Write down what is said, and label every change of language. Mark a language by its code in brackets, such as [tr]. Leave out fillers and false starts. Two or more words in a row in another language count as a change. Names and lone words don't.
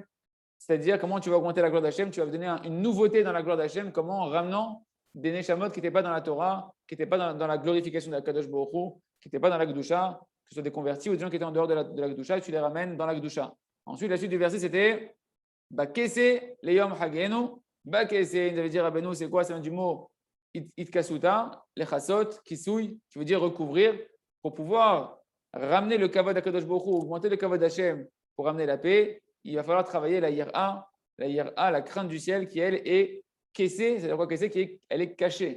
[fr] C'est-à-dire, comment tu vas augmenter la gloire d'Hachem? Tu vas donner une nouveauté dans la gloire d'Hachem, comment? En ramenant des neshamot qui n'étaient pas dans la Torah, qui n'étaient pas dans la glorification de la [he] קדוש ברוך הוא, [fr] qui n'étaient pas dans la Gdusha, que ce soit des convertis ou des gens qui étaient en dehors de la Gdusha, et tu les ramènes dans la Gdusha. Ensuite, la suite du verset, c'était [he] בכסה ליום חגנו. [fr] Bakese, il avait dit Rabbeinu, c'est quoi? Ça vient du mot [he] אתכסותא, לכסות, כיסוי, [fr] qui veut dire recouvrir, pour pouvoir ramener le kavod d' [he] הקדוש ברוך הוא, [fr] augmenter le kavod d'Hachem pour ramener la paix. Il va falloir travailler la yira, la crainte du ciel, qui elle est kessée, c'est-à-dire quoi kessée, elle est cachée.